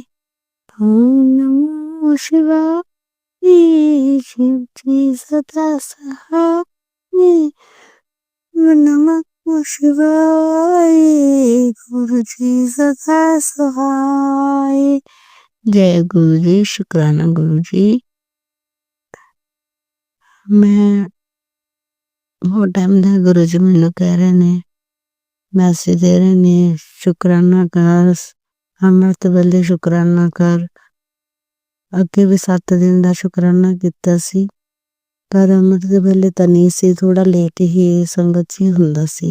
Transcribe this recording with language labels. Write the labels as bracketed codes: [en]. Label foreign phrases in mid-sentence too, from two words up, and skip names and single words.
[sa] ओम नमः शिवाय, [hi] शिव जी सदा सहाय। [sa] ओम नमः शिवाय, [hi] गुरु जी सदा सहाय। जय गुरु जी, शुक्राना गुरु जी। [pa] मैं ਉਹ ਟਾਈਮ ਦਾ ਗੁਰੂ ਜੀ ਮੈਨੂੰ ਕਹਿ ਰਹੇ ਨੇ, ਮੈਸੇਜ ਦੇ ਰਹੇ ਨੇ, ਸ਼ੁਕਰਾਨਾ ਕਰ, ਅੰਮ੍ਰਿਤ ਵੇਲੇ ਸ਼ੁਕਰਾਨਾ ਕਰ। ਅੱਗੇ ਵੀ 7 ਦਿਨ ਦਾ ਸ਼ੁਕਰਾਨਾ ਕੀਤਾ ਸੀ, ਪਰ ਅੰਮ੍ਰਿਤ ਦੇ ਵੇਲੇ ਤਾਂ ਨਹੀਂ ਸੀ, ਥੋੜਾ ਲੇਟ ਹੀ ਸੰਗਤ 'ਚ ਹੀ ਹੁੰਦਾ ਸੀ।